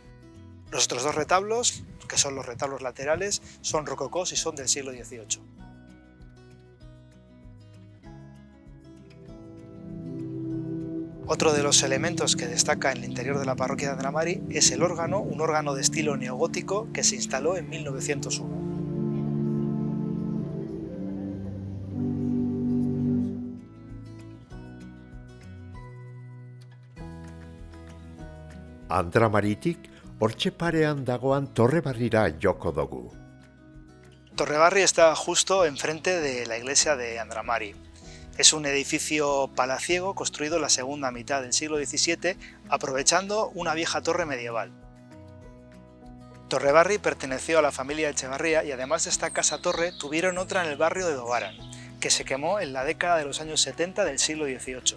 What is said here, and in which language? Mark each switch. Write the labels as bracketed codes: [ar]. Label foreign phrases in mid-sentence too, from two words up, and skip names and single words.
[es] Los otros dos retablos, que son los retablos laterales, son rococós y son del siglo XVIII. Otro de los elementos que destaca en el interior de la parroquia de Andramari es el órgano, un órgano de estilo neogótico que se instaló en 1901. [eu] Andramaritik, hortxe parean dagoan Torrebarrira joko dugu. [es] Torrebarri está justo enfrente de la iglesia de Andramari. Es un edificio palaciego construido en la segunda mitad del siglo XVII, aprovechando una vieja torre medieval. Torrebarri perteneció a la familia Echevarría y además de esta casa-torre tuvieron otra en el barrio de Dobaran, que se quemó en la década de los años 70 del siglo XVIII.